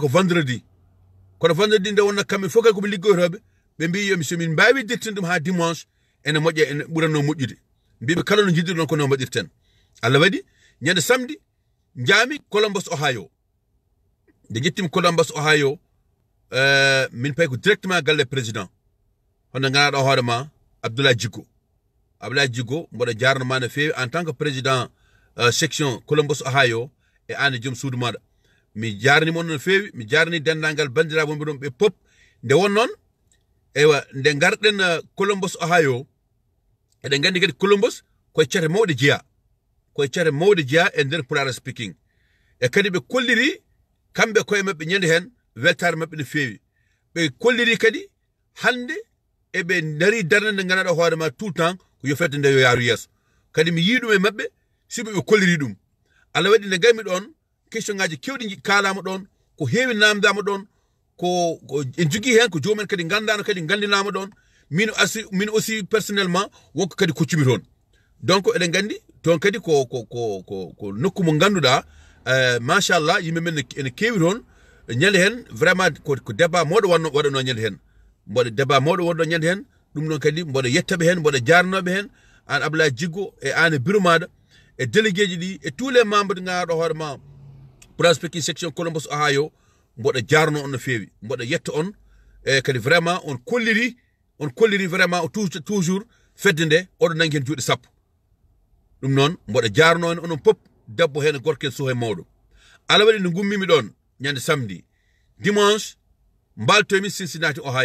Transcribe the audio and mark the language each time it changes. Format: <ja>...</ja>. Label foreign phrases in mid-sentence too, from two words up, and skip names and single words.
<ff>ko vendredi kono vendredi nde wonna kamɓe fof kay koɓe liggotoɓe ɓe mbi yomi somin mbawi dirtinde ɗum ha dimanche ene moƴƴa ene ɓuranno moƴƴude mbiɓe kala no jiɗiri ɗon kono mbaɗirten Allah waɗi ñande samedi jaami Columbus Ohio nde jettimi Columbus Ohio min pay ko directement galle président hono ganaɗo hoore ma Abdoulaye Djigo mboɗo jarno ma no feewi</ff> <fr>en tant que président</fr> <ff>section Columbus Ohio e an e joom suudu maɗa mi jarni mon no feewi mi jarni dendagal bandiraɓe wonɓe ɗon ɓe pop nde won noon ewa nde garɗen Columbus Ohio eɗen gandi kadi Columbus koye cate mawɗe jeeya e nder pulaar speaking e kadi ɓe kolliri kamɓe koye mabɓe ñande hen weltare mabɓe no feewi ɓe kolliri kadi hande eɓe dari darde nde ganaɗo hoore ma</ff> <fr>tout le temps</fr> <ff>ko yo fedde nde yo yaaru yeeso kadi mi yii ɗum e mabɓe siɓe ɓe kolliri ɗum Allah waɗi nde gaymi ɗon question ngaji kewɗi kalama ɗon ko heewi namdama ɗon ko en jogui hen ko jomumen kadi gandano kadi gandinama ɗon min</ff> <fr>aussi personnellement</fr> <ff>wonko kadi koccumi toon donc eɗen gandi toon kadi ko nokku mo ganduɗa machallah yimɓe men ene kewi toon ñande hen vraiment ko débat mawɗo waɗano ñande hen mboɗo débat mawɗo wonɗo ñande hen ɗum noon kadi mboɗo yettaɓe hen mboɗo jarnoɓe hen an Abdoulaye Djigo e an e bureau maɗa e délégué ji ɗi</ff> <fr>et tous les membres de</fr> <ff>ganaɗo hoore ma prospective section Columbus Ohio mboɗo jarno on no feewi mboɗo yetta on e kadi vraiment on kolliri</ff> <fr>vraiment toujours</fr> <ff>fedde nde oɗo nangi hen juuɗe sappo ɗum noon mboɗo jarno en onon pop debbo hen gorko en suuha e mawɗo Allah waɗi no gummimi ɗon ñande samedi dimanche mbaltomi Cincinnati</ff>